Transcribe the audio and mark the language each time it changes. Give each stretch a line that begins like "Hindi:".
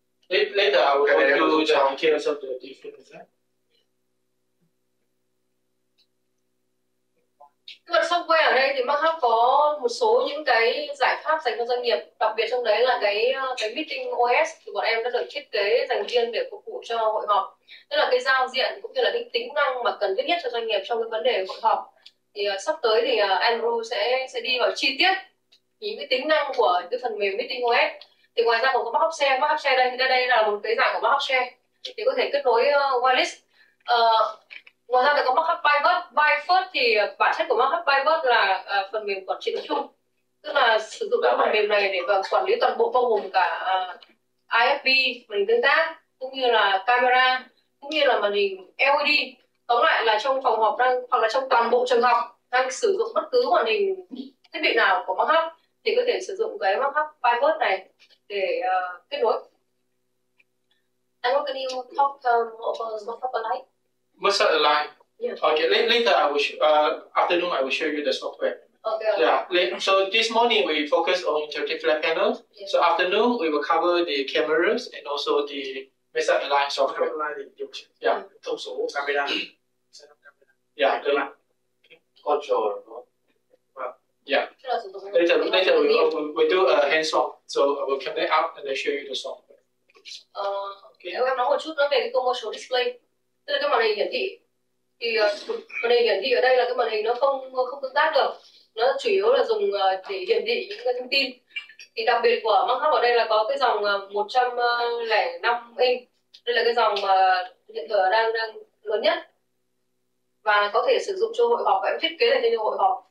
English: Later I will go through the details of the different.
Vietnamese: Cái software ở đây thì Maxhub có một số những cái giải pháp dành cho doanh nghiệp, đặc biệt trong đấy là cái meeting OS thì bọn em đã được thiết kế dành riêng để phục vụ cho hội họp. Tức là cái giao diện cũng như là cái tính năng mà cần thiết nhất cho doanh nghiệp trong cái vấn đề hội họp. Thì sắp tới thì Andrew sẽ đi vào chi tiết những cái tính năng của cái phần mềm meeting OS. Thì ngoài ra còn có Maxhub Share đây là một cái dạng của Maxhub Share thì có thể kết nối wireless. Ngoài ra thì có Maxhub Byfirst thì bản chất của Maxhub Byfirst là phần mềm quản trị tập trung, tức là sử dụng cái phần mềm này để quản lý toàn bộ, bao gồm cả IFB, màn hình tương tác, cũng như là camera, cũng như là màn hình LED. Tóm lại là trong phòng họp hoặc là trong toàn bộ trường học đang sử dụng bất cứ màn hình thiết bị nào của Maxhub thì có thể sử dụng cái Maxhub Byfirst này để kết nối.
English: And what can you talk about Maxhub Align? Maxhub Align. Yeah. Okay. Later I will afternoon I will show you the software. Okay. Yeah. So this morning we focus on interactive flat panels. Yeah. So afternoon we will cover the cameras and also the Maxhub Align software. Yeah.
Vietnamese: Thông số camera.
English: Yeah. Control. Yeah. Later we do a hands-on. So I will connect up and then show you the software. Okay.
Vietnamese: Em nói một chút về cái commercial display, tức là cái màn hình hiển thị. Thì màn hình hiển thị ở đây là cái màn hình nó không tương tác được, nó chủ yếu là dùng để hiển thị những cái thông tin. Thì đặc biệt của Maxhub ở đây là có cái dòng 105 inch, đây là cái dòng mà hiện giờ đang lớn nhất và có thể sử dụng cho hội họp, và em thiết kế để cho hội họp.